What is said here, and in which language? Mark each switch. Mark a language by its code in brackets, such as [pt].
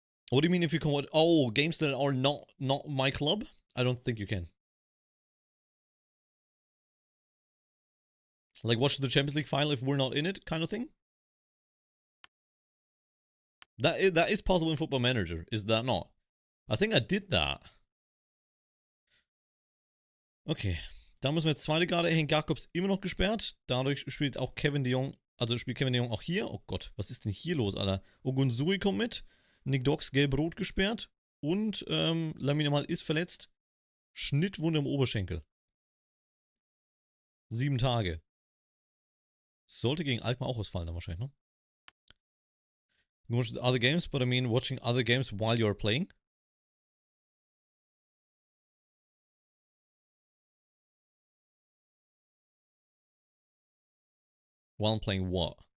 [en] What do you mean if you can watch? Oh, games that are not my club? I don't think you can. Like watch the Champions League final if we're not in it, kind of thing? That is possible in Football Manager, is that not? I think I did that. [de] Okay, da müssen wir jetzt zweite Garde. Henk Jacobs immer noch gesperrt. Dadurch spielt auch Kevin de Jong, also spielt Kevin de Jong auch hier. Oh Gott, was ist denn hier los, Alter? Ogunsui kommt mit. Nick Dox gelb-rot gesperrt. Und Lamine Mal ist verletzt. Schnittwunde im Oberschenkel. 7 Tage. Sollte gegen Alkmaar auch ausfallen dann wahrscheinlich, ne? [en] You watch other games, but I mean watching other games while you're playing. While I'm playing what?